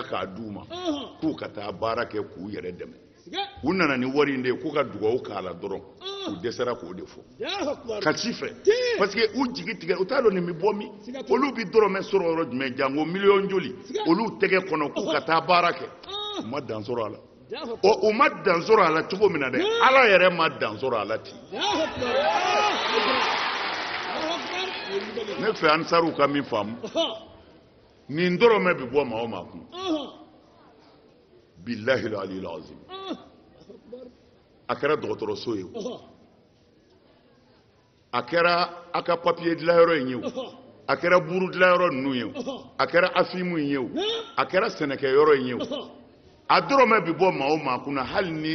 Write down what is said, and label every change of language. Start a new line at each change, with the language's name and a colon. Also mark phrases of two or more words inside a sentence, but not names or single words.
Bambara: k'a d'u ma k'u ka taa baara kɛ k'u yɛrɛ dɛmɛ u nana ni wari in de ye k'u ka dugawu k'a la dɔrɔn u dɛsɛra k'o de fɔ kasi fɛ
French: parce que
Bambara: u jigi tigɛ u t'a dɔn nin bɛ bɔ min olu bɛ dɔrɔmɛ sɔrɔ yɔrɔ jumɛn jango miliyɔn joli olu tɛgɛ kɔnɔ k'u ka taa baara kɛ u ma dan sɔrɔ a la u ma dan sɔrɔ a la cogo min na dɛ ala yɛrɛ ma dan sɔrɔ a la ten ne fɛ ansaruw ka min faamu nin dɔrɔmɛ bɛ bɔ maa o maa kun
Arabic: بالله العلي العظيم
Bambara: a kɛra dɔgɔtɔrɔso ye a kɛra a ka papier dilanyɔrɔ in ye a kɛra buru dilanyɔrɔ ninnu ye a kɛra afimu in ye a kɛra sɛnɛkɛyɔrɔ in ye a dɔrɔmɛ bɛ bɔ maa o maa kun na hali ni